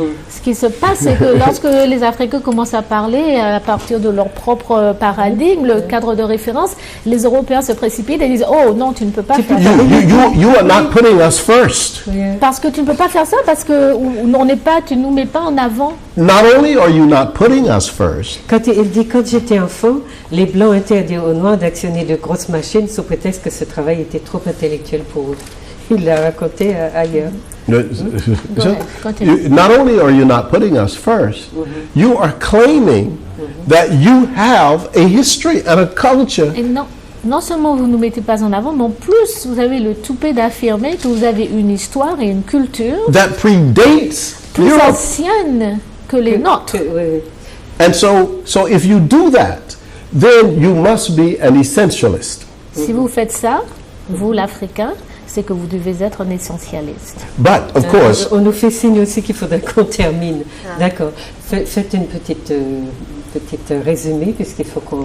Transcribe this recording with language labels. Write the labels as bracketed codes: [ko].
[fr] Ce qui se passe, c'est que lorsque les Africains commencent à parler à partir de leur propre paradigme, le cadre de référence, les Européens se précipitent et disent « Oh non, tu ne peux pas faire ça. [en] You are not putting us first. [fr] Parce que tu ne peux pas faire ça, parce que tu ne nous mets pas en avant. » [en] Not only are you not putting us first, [fr] Quand il dit quand j'étais enfant, les Blancs interdirent aux Noirs d'actionner de grosses machines sous prétexte que ce travail était trop intellectuel pour eux. il l'a raconté ailleurs. [en] Not only are you not putting us first, you are claiming that you have a history and a culture. [fr] Et non seulement vous ne nous mettez pas en avant, mais en plus vous avez le toupet d'affirmer que vous avez une histoire et une culture [en] that predates [fr] plus [en] Europe. [fr] ancienne que les nôtres. [en] And so if you do that, then you must be an essentialist. [fr] Si vous faites ça, vous l'Africain, c'est que vous devez être un essentialiste. [en] But of course, [fr] on nous fait signe aussi qu'il faudrait qu'on termine. D'accord. Faites une petite résumé puisqu'il faut qu'on.